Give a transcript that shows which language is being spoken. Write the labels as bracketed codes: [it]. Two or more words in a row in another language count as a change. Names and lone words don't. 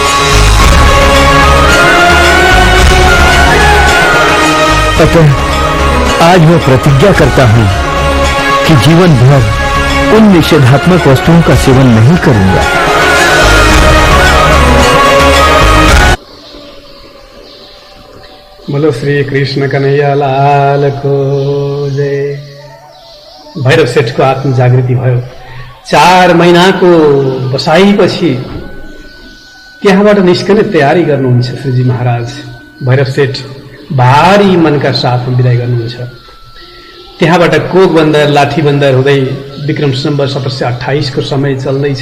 [hi] अतः आज मैं प्रतिज्ञा करता हूं कि जीवन भर उन निषेधात्मक वस्तुओं का सेवन नहीं करूंगा। बोलो श्री कृष्ण कन्हैया लाल को जय। [ne] भैरव सेठको आत्म जागृति भयो। 4 महिनाको बसाइपछि त्यहाँबाट निस्कने तयारी गर्नुहुन्छ श्रीजी महाराज। भैरव सेठ भारी मनका साथमा विदाई गर्नुहुन्छ। त्यहाँबाट कोक बन्दर लाठी बन्दर हुँदै विक्रम सम्वत 1728 को समय चल्दैछ।